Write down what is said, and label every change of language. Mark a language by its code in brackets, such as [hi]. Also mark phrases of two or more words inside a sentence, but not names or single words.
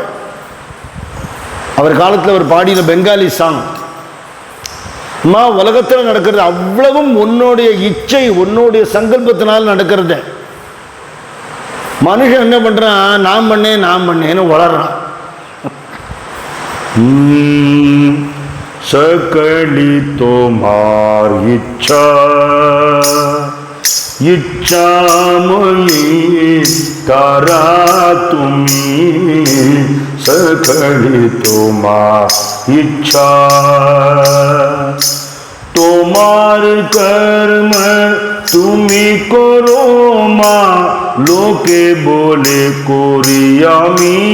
[ta] அவர் காலத்தில் அவர் பாடின [en] Bengali song. [ta] அம்மா, உலகத்தில் நடக்கிறது அவ்வளவும் உன்னுடைய இச்சை, உன்னுடைய சங்கல்பத்தினால் நடக்கிறது. மனுஷன் என்ன பண்ணுறான், நான் பண்ணேன்னு வளர்றான். [bn] সকলি তোমার ইচ্ছা ইচ্ছাময়ী তারা তুমি সকলি তোমার ইচ্ছা তোমার কর্ম তুমি করো মা লোকে বলে করিয়ামি